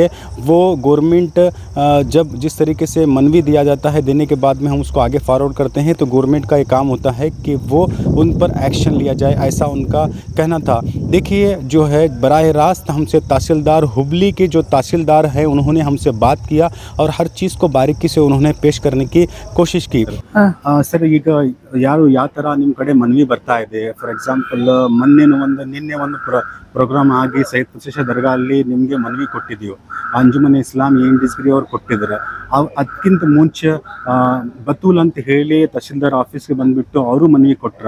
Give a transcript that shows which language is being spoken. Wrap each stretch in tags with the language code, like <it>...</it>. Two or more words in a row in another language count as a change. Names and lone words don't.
<hi>वो गवर्नमेंट जब जिस तरीके से मनवी दिया जाता है देने के बाद में हम उसको आगे फॉरवर्ड करते हैं तो गवर्नमेंट का ये काम होता है कि वो उन पर एक्शन लिया जाए, ऐसा उनका कहना था। देखिए जो है बराह रास्त हमसे तहसीलदार हुबली के जो तहसीलदार हैं उन्होंने हमसे बात किया और हर चीज़ को बारीकी से उन्होंने पेश करने की कोशिश की। सर,</hi> <kn>ಈಗ ಯಾವ ಥರ ನಿಮ್ಮ ಕಡೆ ಮನವಿ ಬರ್ತಾ ಇದೆ?</kn> <en>for example</en> <kn>ನಿನ್ನೆ ಒಂದು ಪ್ರೋಗ್ರಾಮ್ ಆಗಿ ಸೈಯದ್ ಕುರ್ಚಿ ದರ್ಗಾ ಅಲ್ಲಿ ನಿಮಗೆ ಮನವಿ ಕೊಟ್ಟಿದ್ದೀವಿ. ಅಂಜುಮನ್ ಇಸ್ಲಾಂ ಏನ್ ಡಿಸ್ಗ್ರಿ ಅವ್ರು ಕೊಟ್ಟಿದ್ದಾರೆ. ಅದಕ್ಕಿಂತ ಮುಂಚೆ ಬತೂಲ್ ಅಂತ ಹೇಳಿ ತಹಶೀಲ್ದಾರ್ ಆಫೀಸ್ಗೆ ಬಂದುಬಿಟ್ಟು ಅವರು ಮನವಿ ಕೊಟ್ಟರು.</kn>